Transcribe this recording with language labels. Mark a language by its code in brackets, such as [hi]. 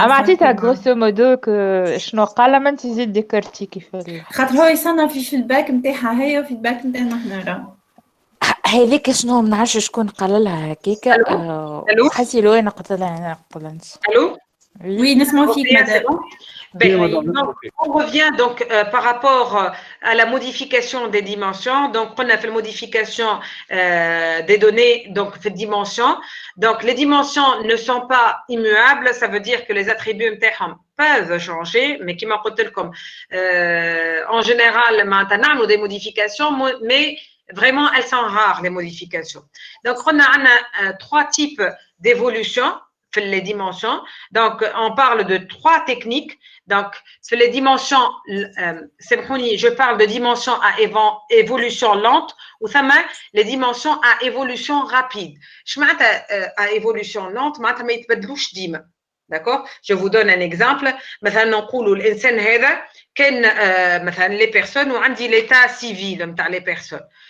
[ar] اما عطيتها غروسو مودو شنو قال ما انت زيد ذكرتي كيف خاطر هو يصنع في الباك نتاعها هي وفي الباك نتاعنا حنا راه هذيك شنو ما نعرفش شكون قال لها هكاك. حسي لو انا قلت لها انا قلت [fr] Allô? Oui, [ar] نسمع فيك مدام. [fr] On revient donc par rapport à la modification des dimensions. Donc, on a fait la modification des données, donc fait dimensions. Donc, les dimensions ne sont pas immuables. Ça veut dire que les attributs peuvent changer, mais qui m'a côté comme en général, maintenant, on a des modifications, mais vraiment, elles sont rares, les modifications. Donc, on a trois types d'évolution. Les dimensions. Donc, on parle de trois techniques. Donc, sur les dimensions, je parle de dimensions à évolution lente ou ça m'a les dimensions à évolution rapide. Je m'attends à évolution lente, mais [ar] ما يتبدلوش ديما. [fr] D'accord? Je vous donne un exemple. [ar] مثلا نقولوا الإنسان هذا كان مثلا les personnes وعندي l'état civil نتاع les personnes.